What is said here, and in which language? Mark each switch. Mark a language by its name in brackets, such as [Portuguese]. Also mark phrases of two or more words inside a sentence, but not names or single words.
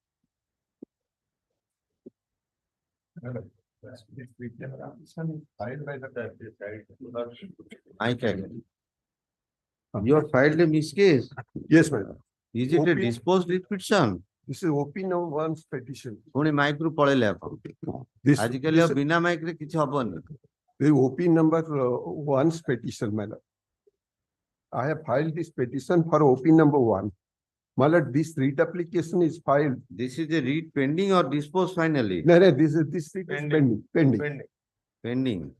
[English] I can. You have filed a miss case. Yes, madam. Is it a disposed writ petition? This is OP number 1's petition. [Odia] ପୁଣି ମାଇକ ରୁ ପଳେଲେ ଆପଣ ଆଜିକାଲି ବିନା ମାଇକ ରେ କିଛି ହବନି [English] The OP number 1's petition, madam. I have filed this petition for OP number 1. My lord, this writ application is filed. This is a writ pending or disposed finally? No, this writ is pending. Pending. My